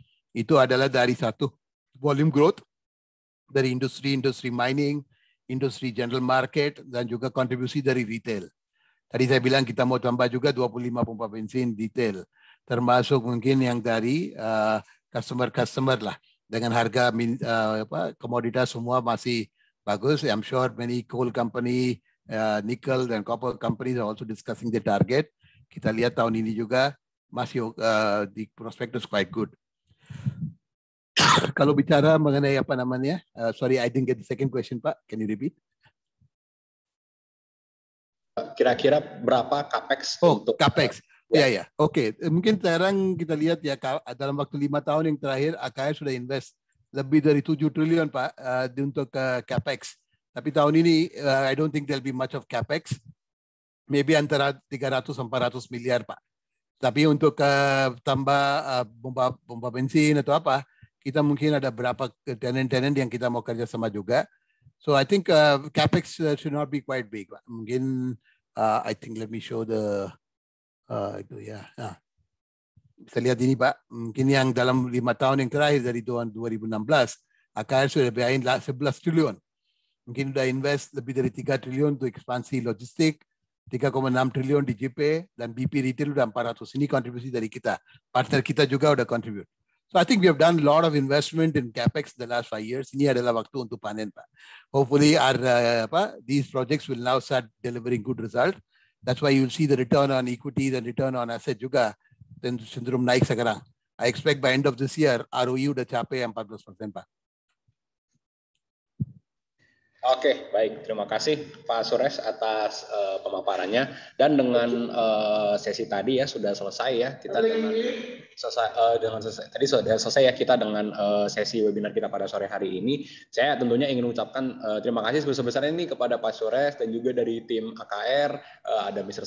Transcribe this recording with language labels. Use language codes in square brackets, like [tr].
[id] Itu adalah dari satu volume growth dari industri mining, industri general market, dan juga kontribusi dari retail. Tadi saya bilang kita mau tambah juga 25 pompa bensin retail, termasuk mungkin yang dari customer lah, dengan harga komoditas semua masih bagus. [en] I'm sure many coal company, nickel dan copper companies are also discussing the target. [id] Kita lihat tahun ini juga masih di prospectus [en] quite good. [id] Kalau bicara mengenai apa namanya, [en] sorry I didn't get the second question Pak, can you repeat? [id] Kira-kira berapa capex untuk capex? Ya. Oke. Mungkin sekarang kita lihat ya, dalam waktu 5 tahun yang terakhir AKR sudah invest lebih dari 7 triliun Pak untuk capex. Tapi tahun ini [en] I don't think there'll be much of capex. Maybe [id] antara 300-400 miliar Pak. Tapi untuk tambah pompa bensin atau apa, kita mungkin ada berapa tenant-tenant yang kita mau kerja sama juga. [en] So I think capex should not be quite big. [id] Mungkin [en] I think let me show the [id] itu ya. Bisa lihat ini Pak. Mungkin yang dalam 5 tahun yang terakhir dari tahun 2016, AKR sudah biayain 11 triliun. Mungkin sudah invest lebih dari 3 triliun untuk ekspansi logistik, 3,6 triliun di JP, dan BP Retail udah 400. Ini kontribusi dari kita. Partner kita juga udah contribute. [en] So I think we have done a lot of investment in capex the last 5 years. [id] Ini adalah waktu untuk panen Pak. [en] Hopefully these projects will now start delivering good result. That's why you'll see the return on equity dan return on asset [id] juga cenderung naik sekarang. [en] I expect by end of this year ROE [id] udah capai 14% Pak. Oke, baik. Terima kasih Pak Suresh atas pemaparannya. Dan dengan sesi tadi ya sudah selesai ya kita tadi sudah selesai ya kita dengan sesi webinar kita pada sore hari ini. Saya tentunya ingin mengucapkan terima kasih sebesar-besarnya ini kepada Pak Suresh dan juga dari tim AKR, ada Mr.